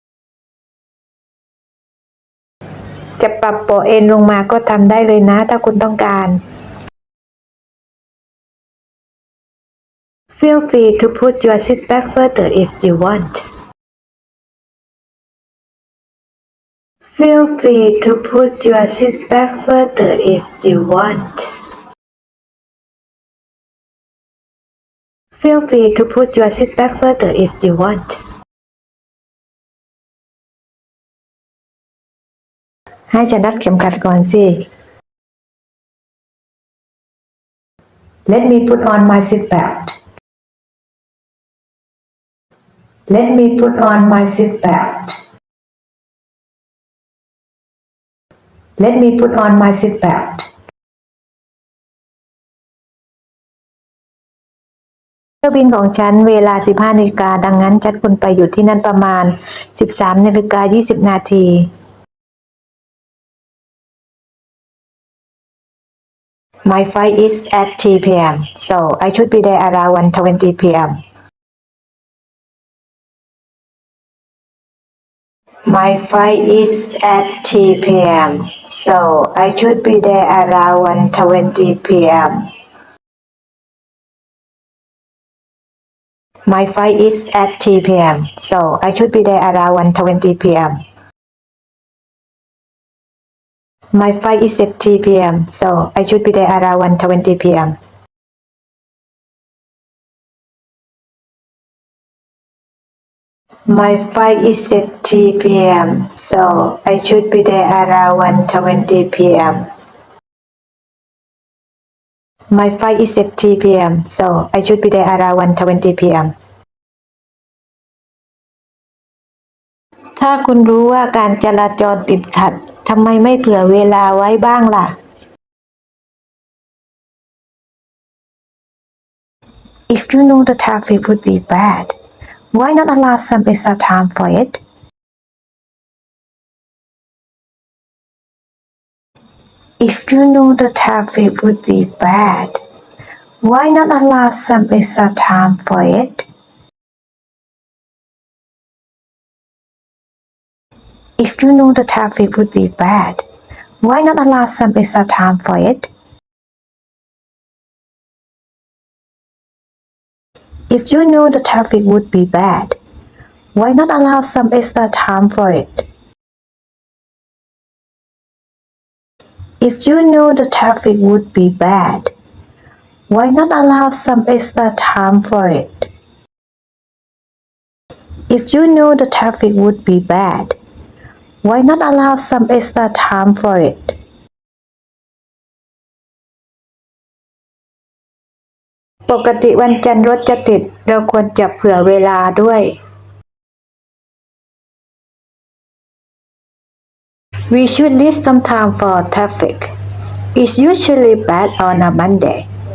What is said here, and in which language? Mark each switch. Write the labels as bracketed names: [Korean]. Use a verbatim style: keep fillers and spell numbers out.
[Thai] "จะปรับเบาะเอนลงมาก็ทำได้เลยนะถ้าคุณต้องการ [English] Feel free to put your seat back further if you want." "Feel free to put your seat back further if you want." "Feel free to put your seat back further if you want." [Thai] ให้ฉันรัดเข็มขัดก่อนสิ [English] Let me put on my seat belt. Let me put on my seat belt. Let me put on my seat belt. [Thai] เที่ยวบินของฉันเวลา สิบห้า นาฬิกาดังนั้นฉันควรไปอยู่ที่นั่นประมาณ สิบสาม นาฬิกา ยี่สิบ นาที [English] My flight is at ten p m, so I should be there around one twenty p m. My flight is at ten p m, so I should be there around one twenty p m. My flight is at ten p m, so I should be there around one twenty p m. My flight is at ten p m, so I should be there around one twenty p m. My flight is at ten p m, so I should be there around one twenty p m. My flight is at ten p m, so I should be there around one twenty p m. [Thai] ถ้าคุณรู้ว่าการจราจรติดขัด ทำไมไม่เผื่อเวลาไว้บ้างล่ะ [English] If you know the traffic would be bad, why not allow some extra time for it? If you know the traffic would be bad, why not allow some extra time for it? If you know the traffic would be bad, why not allow some extra time for it? If you know the traffic would be bad, why not allow some extra time for it? If you know the traffic would be bad, why not allow some extra time for it? If you know the traffic would be bad, why not allow some extra time for it? [Thai] ปกติวันจันทร์รถจะติด เราควรจะเผื่อเวลาด้วย [English] We should leave some time for traffic. It's usually bad on a Monday.